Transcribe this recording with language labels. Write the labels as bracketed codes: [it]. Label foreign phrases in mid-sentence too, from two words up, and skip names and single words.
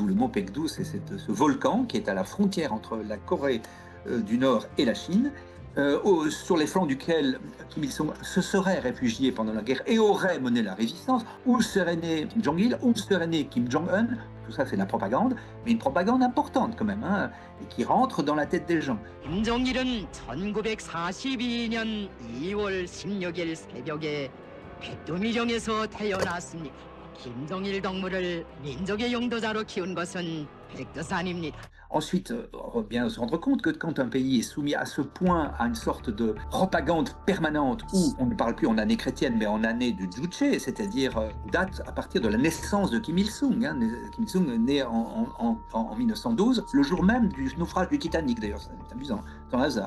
[fr] Le mont Paekdu, c'est ce volcan qui est à la frontière entre la Corée du Nord et la Chine, sur les flancs duquel Kim Il-sung se serait réfugié pendant la guerre et aurait mené la résistance, où serait né Kim Jong-il, où serait né Kim Jong-un. Tout ça, c'est de la propagande, mais une propagande importante quand même, et qui rentre dans la tête des gens. [ko] Kim Jong-il은 1942년 2월 16일 새벽에 백두미정에서 태어났습니다. 김정일 덕물을 민족의 용도자로 키운 것은 백두산입니다. [fr] Ensuite, on va bien se rendre compte que quand un pays est soumis à ce point à une sorte de propagande permanente où on ne parle plus en année chrétienne mais en année du Juche, c'est-à-dire date à partir de la naissance de Kim Il-sung. Kim Il-sung est né en 1912, le jour même du naufrage du Titanic d'ailleurs, c'est amusant, sans hasard.